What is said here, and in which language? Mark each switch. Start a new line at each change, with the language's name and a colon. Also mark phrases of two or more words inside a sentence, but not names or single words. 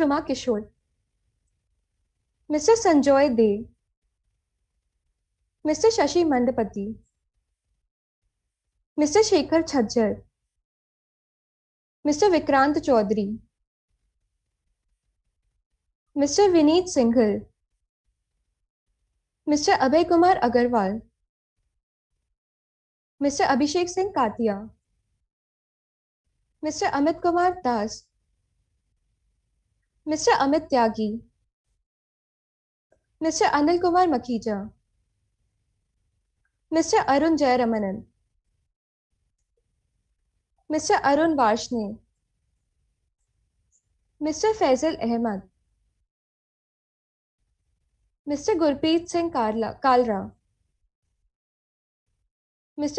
English: Ruma Kishore, Mr. Sanjoy De, Mr. Shashi Mandapati, Mr. Shekhar Chhajjar, Mr. Vikrant Chaudhary, Mr. Vineet Singhal, Mr. Abhay Kumar Agarwal, Mr. Abhishek Singh Katia, Mr. Amit Kumar Das, Mr. Amit Tyagi, Mr. Anil Kumar Makhija, Mr. Arun Jayaramanan, Mr. Arun Varshne, Mr. Faisal Ahmad, Mr. Gurpreet Singh Kalra, Mr.